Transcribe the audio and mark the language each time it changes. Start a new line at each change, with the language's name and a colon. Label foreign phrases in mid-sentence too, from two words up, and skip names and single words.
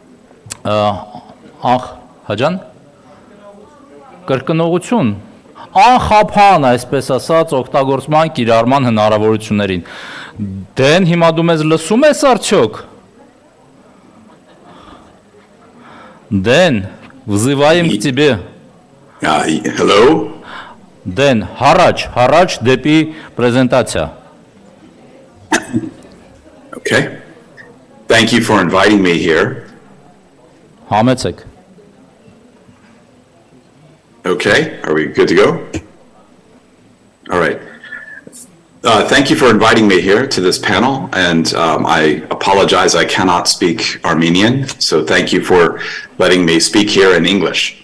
Armenian: Ախ, հաջան։ Կրկնողություն։ Անխափան, այսպես ասած, օգտագործման կիրառման հնարավորություններին։ Դեն հիմա դու մեզ լսում ես արդյոք։ Դեն
Russian: Взываем к тебе.
English: Hello.
Russian: Дэн,
Armenian: հարաճ դեպի презентация.
English: Okay. Thank you for inviting me here.
Armenian: Համեցեք.
English: Okay, are we good to go? All right. Thank you for inviting me here to this panel, and I apologize I cannot speak Armenian, so thank you for letting me speak here in English.